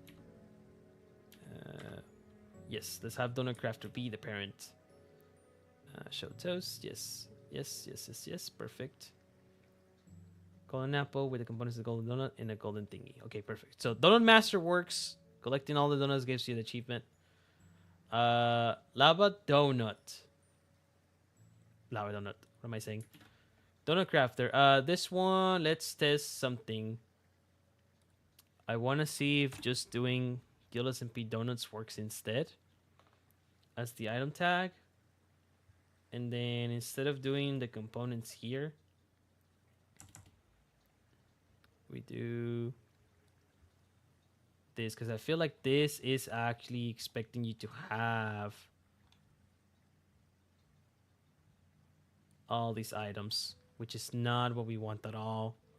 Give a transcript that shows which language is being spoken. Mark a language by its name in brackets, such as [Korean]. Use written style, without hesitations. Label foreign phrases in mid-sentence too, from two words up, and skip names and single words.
[English] yes, let's have donut crafter be the parent. Show toast, yes. Yes, perfect. Golden apple with the components of the golden donut and a golden thingy. Okay, perfect. So donut master works. Collecting all the donuts gives you the achievement. Lava donut. Lava donut. What am I saying? Donut crafter. This one, let's test something. I want to see if just doing GuildSMP donuts works instead as the item tag. And then instead of doing the components here, we do this, because I feel like this is actually expecting you to have all these items, which is not what we want at all.